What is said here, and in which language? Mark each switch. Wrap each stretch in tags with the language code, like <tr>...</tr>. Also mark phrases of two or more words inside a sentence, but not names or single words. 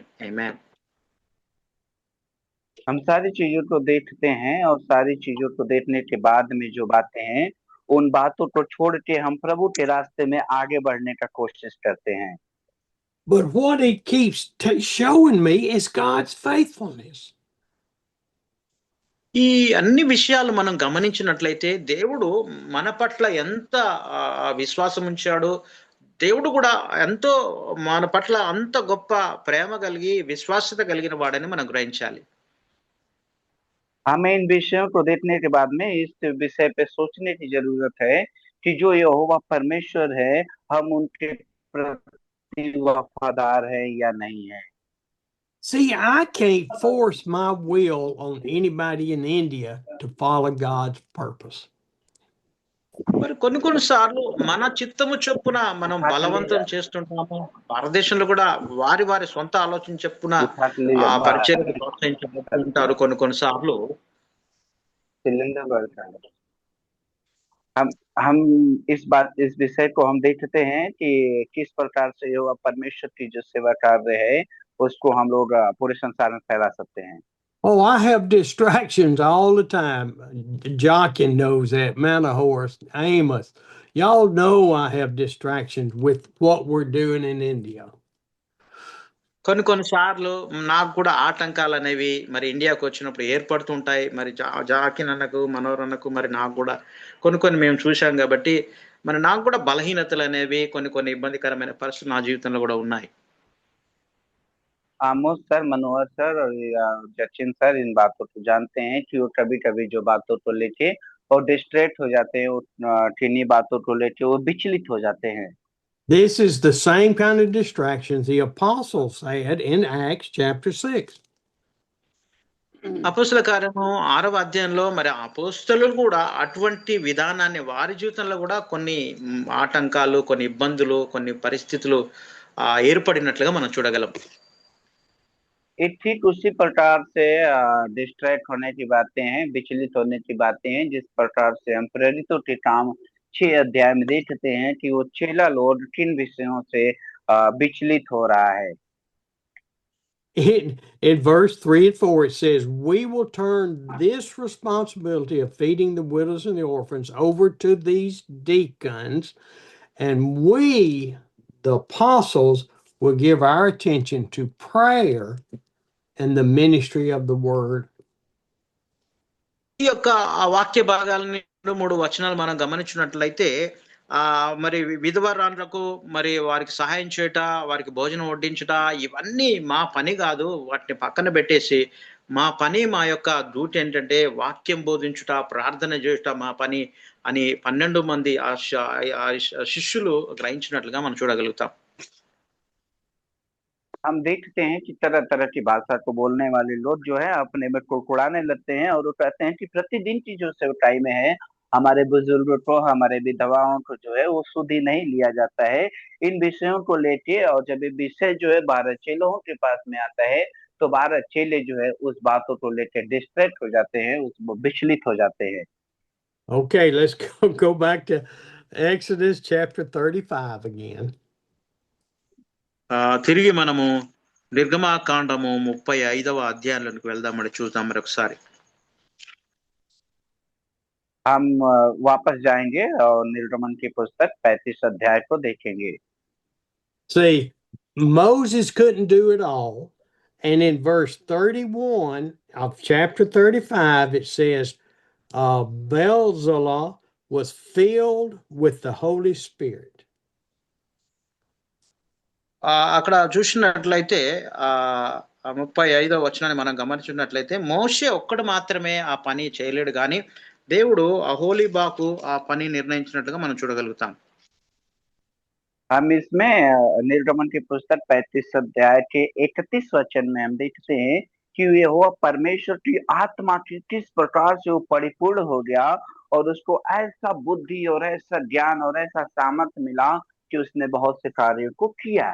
<te>ఆమేన్.</te> <hi>हम सारी चीजों को देखते हैं और सारी चीजों को देखने के बाद में जो बातें हैं, उन बातों को छोड़ के हम प्रभु के रास्ते में आगे बढ़ने का कोशिश करते हैं।</hi> <en>But what he keeps showing me is God's faithfulness.</en> <te>ఈ అన్ని విషయాలు మనం గమనించినట్లయితే దేవుడు మన పట్ల ఎంత విశ్వాసం ఉంచాడో, దేవుడు కూడా ఎంతో మన పట్ల అంత గొప్ప ప్రేమ కలిగి విశ్వాసత కలిగిన వాడని మనం గ్రహించాలి.</te> <hi>हमें इन विषयों को देखने के बाद में इस विषय पे सोचने की जरूरत है कि जो यहोवा परमेश्वर है, हम उनके प्रति वफादार है या नहीं है।</hi> <en>See, I can't force my will on anybody in India to follow God's purpose.</en> <te>మరి కొన్ని సార్లు మన చిత్తము చొప్పున మనం బలవంతం చేస్తుంటాము. భారతదేశంలో కూడా వారి వారి సొంత ఆలోచన చొప్పున ఆ పరిచర్యను ప్రోత్సహించుకుంటారు కొన్ని సార్లు.</te> <hi>हम इस विषय को हम देखते हैं कि किस प्रकार से यहोवा परमेश्वर की जो सेवा कार्य है, उसको हम लोग पूरे संसार में फैला सकते हैं।</hi> <en>Oh, I have distractions all the time. Jochen knows that. Manahorst, Amos. Y'all know I have distractions with what we're doing in India.</en> <te>కొన్ని సార్లు నాకు కూడా ఆటంకాలు అనేవి మరి ఇండియాకు వచ్చినప్పుడు ఏర్పడుతుంటాయి. మరి జాకిన్ అన్నకు, మనోహర్ అన్నకు, మరి నాకు కూడా కొన్ని మేము చూశాం కాబట్టి మరి నాకు కూడా బలహీనతలు అనేవి కొన్ని ఇబ్బందికరమైన పరిస్థితులు నా జీవితంలో కూడా ఉన్నాయి.</te> <hi>आमोस सर, मनोहर सर और जचिन सर इन बातों को जानते हैं कि वो कभी-कभी जो बातों को लेके और डिस्ट्रैक्ट हो जाते हैं, किन्हीं बातों को लेके वो विचलित हो जाते हैं।</hi> <en>This is the same kind of distractions the apostles had in Acts chapter 6.</en> <te>అపోస్తల కార్యము 6వ అధ్యాయంలో మరి అపోస్తలులు కూడా అటువంటి విధానాన్ని వారి జీవితంలో కూడా కొన్ని ఆటంకాలు, కొన్ని ఇబ్బందులు, కొన్ని పరిస్థితులు ఏర్పడినట్లుగా మనం చూడగలం.</te> <hi>ठीक उसी प्रकार से डिस्ट्रैक्ट होने की बातें हैं, विचलित होने की बातें हैं, जिस प्रकार से हम प्रेरितों के काम 6 अध्याय में देखते हैं कि वो चेला लोग किन विषयों से विचलित हो रहा है।</hi> <en>In verse 3 and 4, it says, we will turn this responsibility of feeding the widows and the orphans over to these deacons, and we, the apostles, will give our attention to prayer and the ministry of the word.</en> <te>ఈ యొక్క వాక్య భాగాలని 3 వచనాలు మనం గమనించినట్లయితే మరి విధవరాలకు మరి వారికి సహాయం చేయట, వారికి భోజనం వడ్డించుట, ఇవన్నీ మా పని కాదు. వాటిని పక్కన పెట్టేసి మా పని, మా యొక్క డ్యూటీ ఏంటంటే వాక్యం బోధించుట, ప్రార్థన చేయుట మా పని అని 12 మంది శిష్యులు గ్రహించినట్లుగా మనం చూడగలుగుతాం.</te> <hi>हम देखते हैं कि तरह तरह की भाषा को बोलने वाले लोग जो है अपने में कुड़कुड़ाने लगते हैं और वो कहते हैं कि प्रतिदिन की जो सेवकाई में है, हमारे बुजुर्गों को, हमारे विधवाओं को जो है वो शुद्धि नहीं लिया जाता है। इन विषयों को लेके और जब ये विषय जो है 12 चेलों के पास में आता है, तो 12 चेले जो है उस बातों को लेकर डिस्ट्रैक्ट हो जाते हैं, विचलित हो जाते हैं।</hi> <en>Okay, let's go back to Exodus chapter 35 again.</en> <te>తిరిగి మనము నిర్గమాకాండము 35వ అధ్యాయంలోకి వెళ్దామని చూద్దాం మరొకసారి.</te> <hi>हम वापस जाएंगे और निर्गमन की पुस्तक 35 अध्याय को देखेंगे।</hi> <en>See, Moses couldn't do it all. And in verse 31 of chapter 35, it says, Bezalel was filled with the Holy Spirit.</en> <te>అక్కడ చూసినట్లయితే ఆ 35వ వచనాన్ని మనం గమనించినట్లయితే మోషే ఒక్కడు మాత్రమే ఆ పని చేయలేడు కానీ దేవుడు అహోలీబాకు ఆ పని నిర్ణయించినట్లుగా మనం చూడగలుగుతాం.</te> <hi>हम इसमें निर्गमन की पुस्तक 35 अध्याय के 31 वचन में हम देखते हैं कि यहोवा परमेश्वर की आत्मा की किस प्रकार से वो परिपूर्ण हो गया और उसको ऐसा बुद्धि और ऐसा ज्ञान और ऐसा सामर्थ्य मिला कि उसने बहुत से कार्यों को किया।</hi>